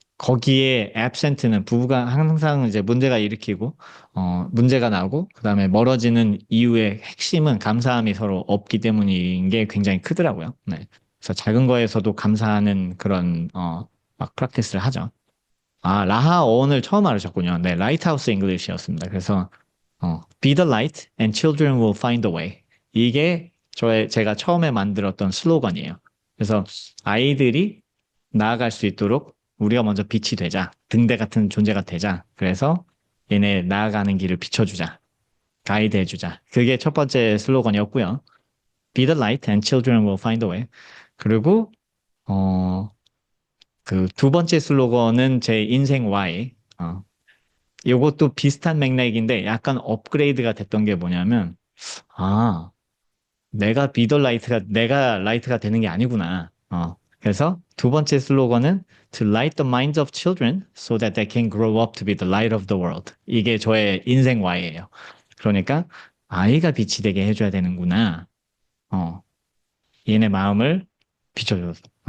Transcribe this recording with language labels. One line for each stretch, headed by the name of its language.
Korean: 거기에 absent는 부부가 항상 이제 문제가 일으키고, 문제가 나고, 그 다음에 멀어지는 이유의 핵심은 감사함이 서로 없기 때문인 게 굉장히 크더라고요. 네. 그래서 작은 거에서도 감사하는 그런, 막 프랙티스를 하죠. 라하 어원을 처음 알으셨군요. 네, 라이트하우스 잉글리시였습니다. 그래서
English: Be the light and children will find the way.
Korean: 이게 제가 처음에 만들었던 슬로건이에요. 그래서 아이들이 나아갈 수 있도록 우리가 먼저 빛이 되자. 등대 같은 존재가 되자. 그래서 얘네 나아가는 길을 비춰주자. 가이드 해주자. 그게 첫 번째 슬로건이었고요.
English: Be the light and children will find the way.
Korean: 그리고 어, 그 두 번째 슬로건은 제 인생 Y. 요것도 비슷한 맥락인데 약간 업그레이드가 됐던 게 뭐냐면, 아, 내가 라이트가 되는 게 아니구나. 그래서 두 번째 슬로건은
English: To light the minds of children so that they can grow up to be the light of the world.
Korean: 이게 저의 인생 Y예요. 그러니까 아이가 빛이 되게 해줘야 되는구나. 어, 얘네 마음을 비춰줘서.